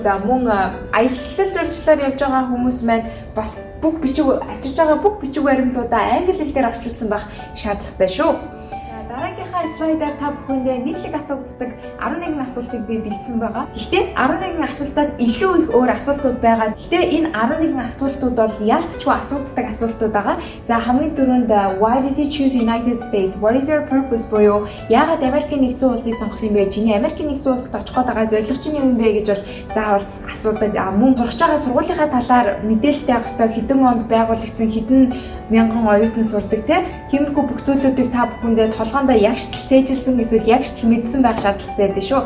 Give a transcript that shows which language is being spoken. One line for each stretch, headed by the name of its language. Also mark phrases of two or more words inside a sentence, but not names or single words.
Mongolian: За мөн аялал жуулчлалаар явж байгаа хүмүүс маань бас бүх бичиг авчирж байгаа бүх бичиг баримтуудаа англи хэл дээр орчуулсан байх шаардлагатай шүү. Дараагийнхаа слайдаар та бүхэндээ нийтлэг асуудаг 11 асуултыг би бэлдсэн байгаа. Гэхдээ 11 асуултаас илүү их өөр асуултууд байгаа. Гэхдээ энэ 11 асуултууд бол ялцчгүй асуудаг асуултууд байгаа. За хамгийн түрүүнд
English: Why did you choose United States? What is your purpose
Mongolian: буюу яагаад Америкийн нэгдсэн улсыг сонгосон юм бэ? Чиний Америкийн нэгдсэн улсад очих гээд байгаа зорилго чинь юу юм бэ гэж бол заавал асуудаг. Мөн сурах байгаа сургуулийнхаа талаар мэдээлэлтэй авах ёстой. Хэдэн онд байгуулагдсан, хэдэн мянган оюутан сурдаг тийм. Тиймэрхүү бүх зүйлүүдийг та бүхэндээ толгойд толгоондоо ягштал цээжилсэн эсвэл ягштал мэдсэн байх шаардлагатай байдаг шүү.